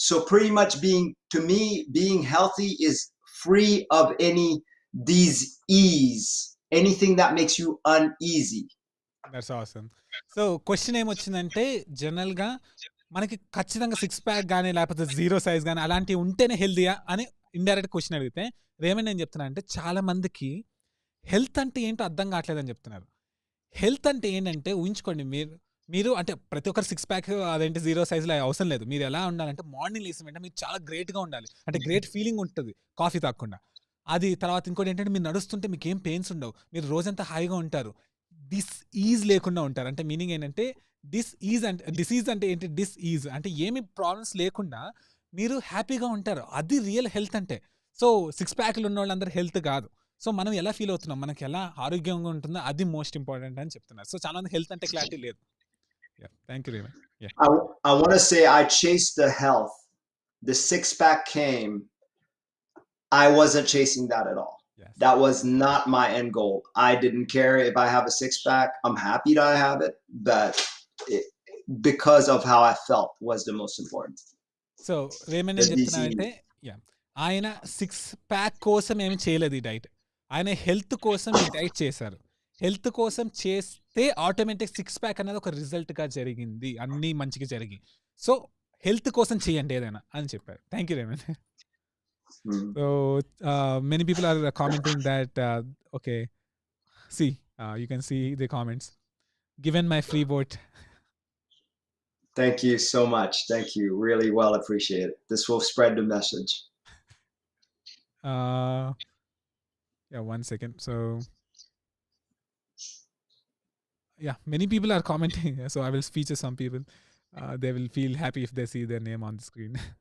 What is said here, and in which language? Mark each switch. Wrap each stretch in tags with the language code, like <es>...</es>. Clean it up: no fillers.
<en>So pretty much being healthy is free of any disease, anything that makes you uneasy. That's awesome.</en> <te>So question ఏమొచ్చిందంటే general గా మనకి ఖచ్చితంగా 6 pack కానీ లేకపోతే 0 size కానీ అలాంటివి ఉంటేనే హెల్దీయా అని ఇండైరెక్ట్ క్వశ్చన్ అడిగితే రేమండ్ నేను చెప్తున్నా అంటే చాలా మందికి హెల్త్ అంటే ఏంటో అర్థం కావట్లేదని చెప్తున్నారు. హెల్త్ అంటే ఏంటంటే ఊహించుకోండి, మీరు అంటే ప్రతి ఒక్కరు 6 ప్యాక్ అదేంటి 0 సైజులో అవసరం లేదు. మీరు ఎలా ఉండాలంటే మార్నింగ్ లేసిన వెంటనే మీరు చాలా గ్రేట్గా ఉండాలి. అంటే గ్రేట్ ఫీలింగ్ ఉంటుంది కాఫీ తాగకుండా. అది తర్వాత ఇంకోటి ఏంటంటే మీరు నడుస్తుంటే మీకు ఏం పెయిన్స్ ఉండవు, మీరు రోజంతా హాయిగా ఉంటారు, ఈజ్ లేకుండా ఉంటారు. అంటే మీనింగ్ ఏంటంటే డిసీజ్ అంటే ఏంటి, ఈజ్ అంటే ఏమి ప్రాబ్లమ్స్ లేకుండా మీరు హ్యాపీగా ఉంటారు. అది రియల్ హెల్త్ అంటే. సో 6 ప్యాక్లు ఉన్న వాళ్ళందరూ హెల్త్ కాదు. సో మనం ఎలా ఫీల్ అవుతున్నాం, మనకి ఎలా ఆరోగ్యంగా ఉంటుందో అది మోస్ట్ ఇంపార్టెంట్ అని చెప్తున్నారు. సో చాలా మంది హెల్త్ అంటే క్లారిటీ లేదు. Thank you Raymond.</te> <en>I want to say I chased the health. The 6-pack came. I wasn't chasing that at all. Yes. That was not my end goal. I didn't care if I have a 6-pack. I'm happy that I have it, but because of how I felt was the most important.</en> <te>So Raymond ఏం చెప్తున్నానంటే ఆయన 6-ప్యాక్ కోసం ఏమి చేయలేదు ఈ diet, ఆయన health కోసం ఈ డైట్ చేశారు. హెల్త్ కోసం చేస్తే ఆటోమేటిక్ 6-ప్యాక్ అనేది ఒక రిజల్ట్గా జరిగింది, అన్నీ మంచిగా జరిగి. సో హెల్త్ కోసం చేయండి ఏదైనా అని చెప్పారు. Thank you Raymond.</te> <en>So many people are commenting that okay see you can see the comments. Given my free vote. Thank you so much. Thank you. Really well appreciate it. This will spread the message. Yeah, 1 second. So yeah, many people are commenting. So I will feature some people. They will feel happy if they see their name on the screen.</en>